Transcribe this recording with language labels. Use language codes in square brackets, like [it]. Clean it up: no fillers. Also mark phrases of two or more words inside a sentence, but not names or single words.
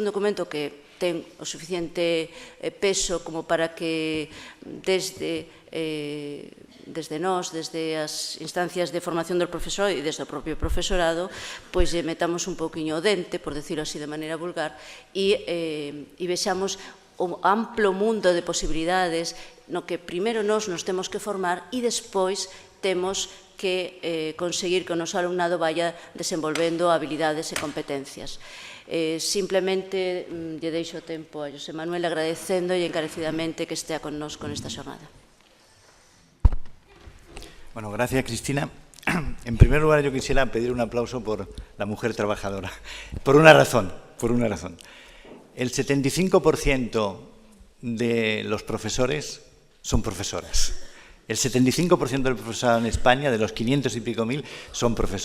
[gl] un documento que ten o suficiente peso como para que desde nós, desde as instancias de formación do profesorado e desde o propio profesorado, pois metamos un pouquiño o dente, [es] por decirlo así [gl] de maneira vulgar, e vexamos o amplo mundo de posibilidades no que primeiro nós nos temos que formar e despois temos que conseguir que o noso alumnado vaya desenvolvendo habilidades e competencias. Simplemente lle deixo tempo a José Manuel agradecendo e encarecidamente que estea con nós con esta xornada. [es] Bueno, gracias, Cristina. En primer lugar, yo quisiera pedir un aplauso por la mujer trabajadora. Por una razón. El 75% de los profesores son profesoras. El 75% del profesorado en España, de los 500 y pico mil, son profesoras.